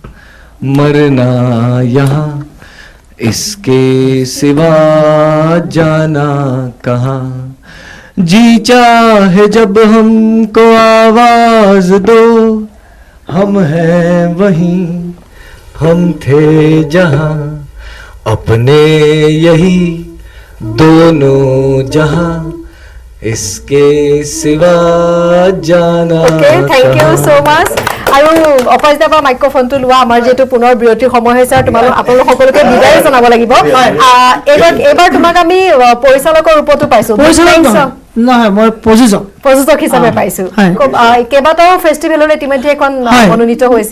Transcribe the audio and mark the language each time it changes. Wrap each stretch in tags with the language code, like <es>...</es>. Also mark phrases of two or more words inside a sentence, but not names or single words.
<hi>मरना यहाँ इसके सिवा जाना कहाँ जी चाहे जब हमको आवाज दो हम हैं वहीं हम थे जहाँ अपने यही दोनों जहाँ इसके सिवा जाना</hi> <en>okay thank you so much</en> <as>আৰু অপৰাজিতা বা মাইক্ৰফোনটো লোৱা আমাৰ যেটো পুনৰ বিৰতিৰ সময় হৈছে আৰু তোমালোক আপোনালোক সকলোকে বিদায় জনাব লাগিব এবাৰ তোমাক আমি পৰিচালকৰ ৰূপতো পাইছো নহয় মই প্ৰযোজক হিচাপে পাইছো কেইবাটাও ফেষ্টিভেলৰ ইতিমধ্যে এখন মনোনীত হৈছে</as>